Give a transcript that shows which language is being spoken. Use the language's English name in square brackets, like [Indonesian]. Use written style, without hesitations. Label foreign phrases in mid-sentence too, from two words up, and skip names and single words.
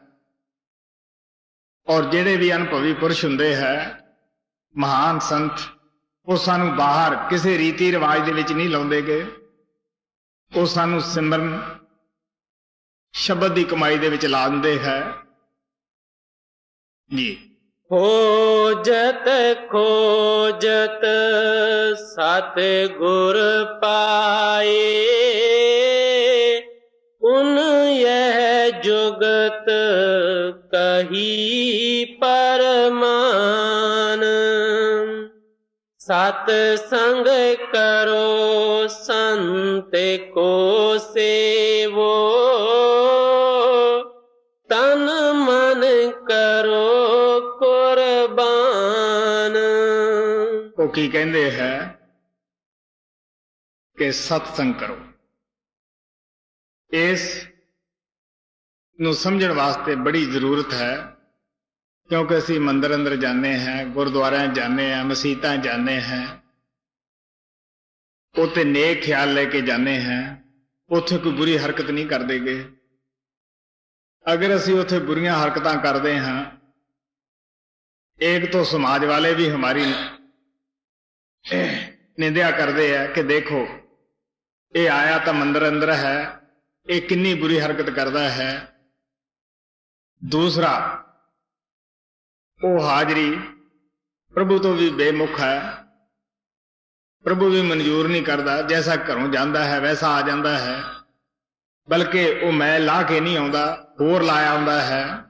[Punjabi] ਔਰ ਜਿਹੜੇ ਵੀ ਅਨੁਭਵੀ ਪੁਰਸ਼ ਹੁੰਦੇ ਹੈ, ਮਹਾਨ ਸੰਤ, ਉਹ ਸਾਨੂੰ ਬਾਹਰ ਕਿਸੇ ਰੀਤੀ ਰਿਵਾਜ ਦੇ ਵਿੱਚ ਨਹੀਂ ਲਾਉਂਦੇਗੇ, ਉਹ ਸਾਨੂੰ ਸਿਮਰਨ ਸ਼ਬਦ ਦੀ ਕਮਾਈ ਦੇ ਵਿੱਚ ਲਾ ਦਿੰਦੇ ਹੈ ਜੀ। ਖੋਜਤ ਖੋਜਤ ਸਤ ਗੁਰ ਪਾਏ, ਉਨ ਯਹ ਜੁਗਤ ਕਹੀ ਪਰਮਾਨ। ਸਤ ਸੰਗ ਕਰੋ ਸੰਤ ਕੋ ਸੇਵੋ, ਤਨ ਮਨ ਕਰੋ ਕੁਰਬਾਨ। ਉਹ ਕੀ ਕਹਿੰਦੇ ਹੈ ਕਿ ਸਤਸੰਗ ਕਰੋ। ਇਸ ਨੂੰ ਸਮਝਣ ਵਾਸਤੇ ਬੜੀ ਜ਼ਰੂਰਤ ਹੈ, ਕਿਉਂਕਿ ਅਸੀਂ ਮੰਦਰ ਅੰਦਰ ਜਾਂਦੇ ਹਾਂ, ਗੁਰਦੁਆਰਿਆਂ ਜਾਂਦੇ ਹਾਂ, ਮਸੀਤਾਂ ਜਾਂਦੇ ਹਾਂ, ਉੱਥੇ ਨੇਕ ਖਿਆਲ ਲੈ ਕੇ ਜਾਂਦੇ ਹਾਂ, ਉੱਥੇ ਕੋਈ ਬੁਰੀ ਹਰਕਤ ਨਹੀਂ ਕਰਦੇਗੇ। ਅਗਰ ਅਸੀਂ ਉੱਥੇ ਬੁਰੀਆਂ ਹਰਕਤਾਂ ਕਰਦੇ ਹਾਂ, [Hindi] एक तो समाज वाले भी हमारी निंदा करते हैं कि देखो ये आया तो मंदिर अंदर है, ये कितनी बुरी हरकत करता है। दूसरा वो हाजरी प्रभु तो भी बेमुख है, प्रभु भी मंजूर नहीं करता, जैसा घरों जाता है वैसा आ जाता है, बल्कि वो मैं ला के नहीं आता, होर लाया आता है।